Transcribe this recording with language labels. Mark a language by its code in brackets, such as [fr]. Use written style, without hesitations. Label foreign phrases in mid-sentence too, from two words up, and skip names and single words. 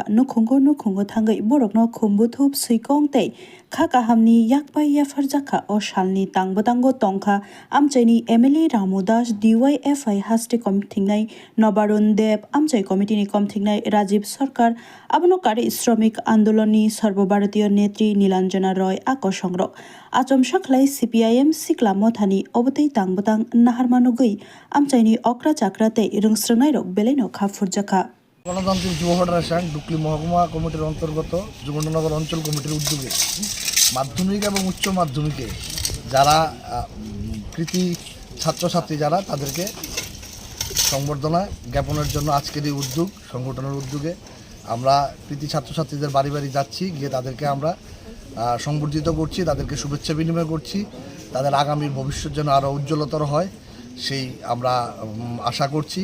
[trp] Nukhungo Thangai Borokno Khumbuthup Suikong tei Kha Kahamni Yakpai Yafarjakha O Shalni Tangbatango Tongkha Amchai ni MLA Ramu Das DYFI Haste Committingnai Nobarun Deb Amchai Committee ni Committingnai Rajiv Sarkar Abono Kari [bn] শ্রমিক আন্দোলন [trp] ni [bn] সর্বভারতীয় নেত্রী [trp] Nilanjana Roy Ako Songrok Achom Shaklai CPIM Sikla Mothani Obotei Tangbotang Naharmanugui Amchaini Okra Chakrate Rungsrangai Rok Beleno Kha Furjakha [bn] গণতান্ত্রিক যুব ফেডারেশন ডুকলি মহকুমা কমিটির অন্তর্গত যুবনগর অঞ্চল কমিটির উদ্যোগে মাধ্যমিক এবং উচ্চ মাধ্যমিকে যারা কৃতি ছাত্রছাত্রী যারা তাদেরকে সংবর্ধনা জ্ঞাপনের জন্য আজকের এই উদ্যোগ সংগঠনের উদ্যোগে আমরা কৃতি ছাত্রছাত্রীদের বাড়ি বাড়ি যাচ্ছি, গিয়ে তাদেরকে আমরা সংবর্ধিত করছি, তাদেরকে শুভেচ্ছা বিনিময় করছি, তাদের আগামীর ভবিষ্যৎ যেন আরও উজ্জ্বলতর হয় সেই আমরা আশা করছি।